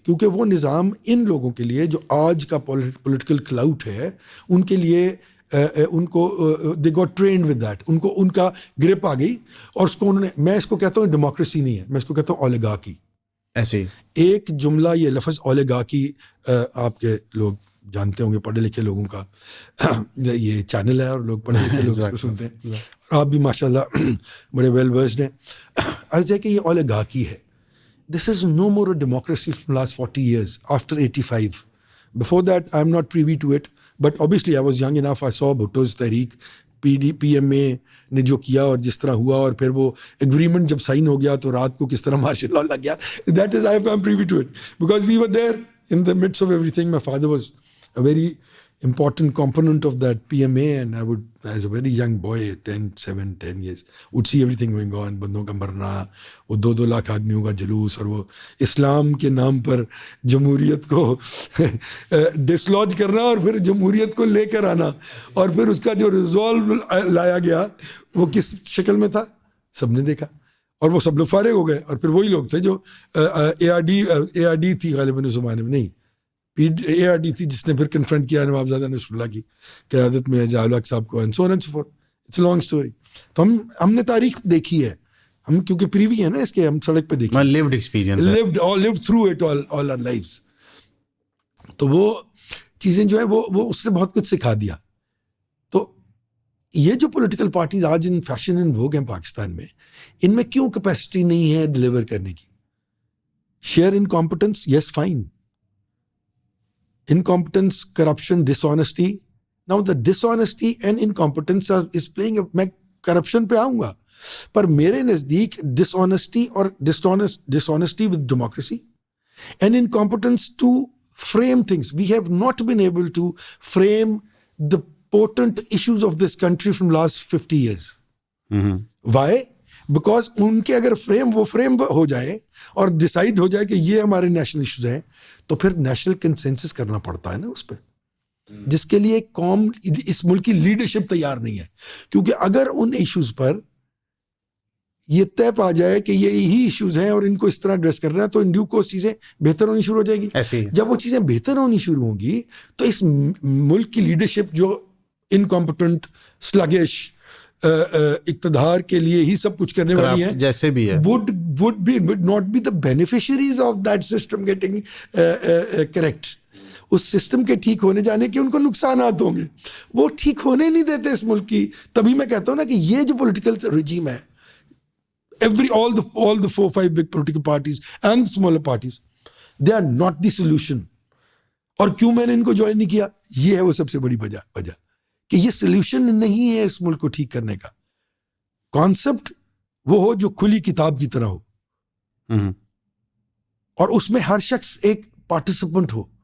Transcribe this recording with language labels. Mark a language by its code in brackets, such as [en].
[ur] کیونکہ وہ نظام ان لوگوں کے لیے جو آج کا پولیٹیکل کلاؤٹ ہے, ان کے لیے ان کو [en] they got trained with that, [ur] ان کو ان کا گرپ آ گئی اور اس کو انہوں نے, میں اس کو کہتا ہوں ڈیموکریسی نہیں ہے, میں اس کو کہتا ہوں اولیگارکی. ایسے ہی ایک جملہ, یہ لفظ اولیگارکی آپ کے لوگ جانتے ہوں گے, پڑھے لکھے لوگوں کا یہ چینل ہے اور لوگ پڑھے لکھے لوگ اس کو سنتے ہیں, اور آپ بھی ماشاء اللہ بڑے ویل ورسڈ ہیں. عرض ہے کہ یہ اولیگارکی ہے. [en] This is no more a democracy from the last 40 years, after 85. Before that, I'm not privy to it. But obviously, I was young enough. I saw Bhutto's Tehreek, [ur] PMA نے جو کیا اور جس طرح ہوا, اور پھر وہ اگریمنٹ جب سائن ہو گیا تو رات کو کس طرح مارشل لا لگ گیا. [en] That is, I'm privy to it. Because we were there in the midst of everything. My father was a very important component of that PMA, and I would, as a very young boy, 10 years, would see everything going on. [ur] بندوں کا مرنا, وہ 2 لاکھ آدمیوں کا جلوس, اور وہ اسلام کے نام پر جمہوریت کو ڈسلوج کرنا اور پھر جمہوریت کو لے کر آنا, اور پھر اس کا جو ریزالو لایا گیا وہ کس شکل میں تھا سب نے دیکھا, اور وہ سب لوگ فارغ ہو گئے. اور پھر وہی لوگ تھے جو ARD تھی غالباً اس زمانے میں, نہیں ARD تھی جس نے پھر کنفرنٹ کیا نوابزادہ نصر اللہ کی قیادت میں ضیاء الحق صاحب کو, [en] And so on and so forth. It's a long story. [ur] تو ہم نے تاریخ دیکھی ہے, ہم کیونکہ پریوی ہیں نا اس کے, ہم سڑک پہ دیکھیں, [en] Lived experience, lived through it all our lives. [ur] تو وہ چیزیں جو ہے وہ اس نے بہت کچھ سکھا دیا. تو یہ جو پولیٹیکل پارٹیز آج [en] in fashion in vogue [ur] ہیں پاکستان میں, ان میں کیوں کیپیسٹی نہیں ہے ڈلیور کرنے کی؟ [en] Sheer incompetence, yes fine. Incompetence, corruption, dishonesty. Now the dishonesty and incompetence is playing [ur] میں [en] corruption [ur] پہ آؤں گا, پر میرے نزدیک [en] dishonesty اور dishonesty with democracy and incompetence to frame things. We have not been able to frame the potent issues of this country from last 50 years. Why? [ur] Because ان کے اگر وہ frame ہو جائے اور ڈیسائیڈ ہو جائے کہ یہ ہمارے نیشنل ایشوز ہیں, تو پھر نیشنل کنسنسس کرنا پڑتا ہے نا اس پہ, جس کے لیے قوم, اس ملک کی لیڈرشپ تیار نہیں ہے. کیونکہ اگر ان ایشوز پر یہ طے پا جائے کہ یہ یہی ایشوز ہیں اور ان کو اس طرح ایڈریس کرنا ہے, تو [en] in due course [ur] چیزیں بہتر ہونی شروع ہو جائے گی. جب وہ چیزیں بہتر ہونی شروع ہوں گی تو اس ملک کی لیڈرشپ جو انکمپٹنٹ, سلگش, اقتدار کے لیے ہی سب کچھ کرنے والی ہیں, جیسے بھی ہے, [en] would not be the beneficiaries of that system getting correct. [ur] اس system کے ٹھیک ہونے جانے کے ان کو نقصانات ہوں گے, وہ ٹھیک ہونے نہیں دیتے اس ملک کی. تبھی میں کہتا ہوں نا کہ یہ جو پولیٹیکل رجیم ہے, [en] all the 4-5 big political parties and the smaller parties, they are not the solution. [ur] اور کیوں میں نے ان کو جوائن نہیں کیا, یہ ہے وہ سب سے بڑی وجہ کہ یہ سولوشن نہیں ہے اس ملک کو ٹھیک کرنے کا. کانسیپٹ وہ ہو جو کھلی کتاب کی طرح ہو, اور اس میں ہر شخص ایک پارٹیسپینٹ ہو.